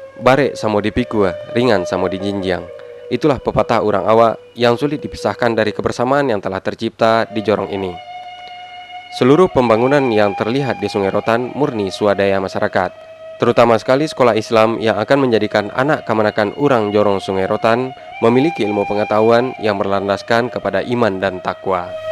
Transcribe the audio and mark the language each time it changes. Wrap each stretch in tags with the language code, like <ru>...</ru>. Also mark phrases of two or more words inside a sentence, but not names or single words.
<min>bare samo dipikua, ringan samo dijinjang.</min> <id>Itulah pepatah orang awak yang sulit dipisahkan dari kebersamaan yang telah tercipta di Jorong ini. Seluruh pembangunan yang terlihat di Sungai Rotan murni swadaya masyarakat, terutama sekali sekolah Islam yang akan menjadikan anak kamanakan orang Jorong Sungai Rotan memiliki ilmu pengetahuan yang berlandaskan kepada iman dan takwa.</id>